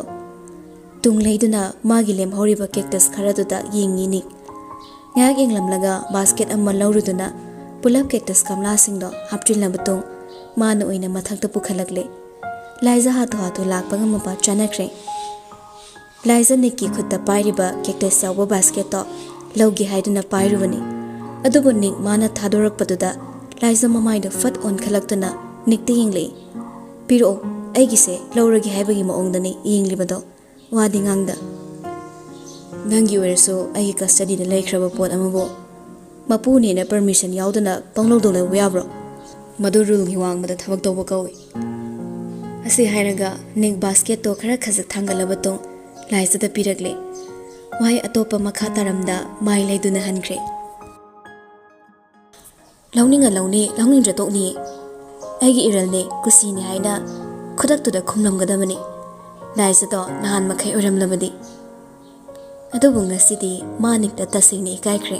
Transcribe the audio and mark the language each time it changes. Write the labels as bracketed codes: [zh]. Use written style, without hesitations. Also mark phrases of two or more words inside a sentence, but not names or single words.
[mni] Tung leiduna magi lem horiba cactus kharaduda yengi nik. Ngak englamlaga basket amma lauruduna pulap cactus gamla singdo haptrilna batung mana oina mathakta pukhalagle. Laisa hatho lakpa ngamapa chanakre. Laisa nikki khutta pairiba cactus yawa basket to lawgi haiduna pairubani. Adubu nik mana thadorakpaduda Laisa mamaido [en] fat on [mni] khalaktuna nikta yenglei. Piro aigise lauragi haibagi maongdani yenglibado wadi ngangda. Nangi oirasu aigi custody da laikhraba pot amabo mapuni na permission yaudana panglodole yabro. Madu rule gi wangbada thabak tawba kawi. Asi hairaga nik basket to khara khazak thangalabatong Laisa da piragle. Wahai atopa makha taramda mai leiduna hankre. Launinga launingdra tokni. Aigi iralne kusini haina khudaktuda khumlamgadamani. Laisa do nahan makhai oramlabadi. Adubu ngasidi manikta tasingni ikaikre.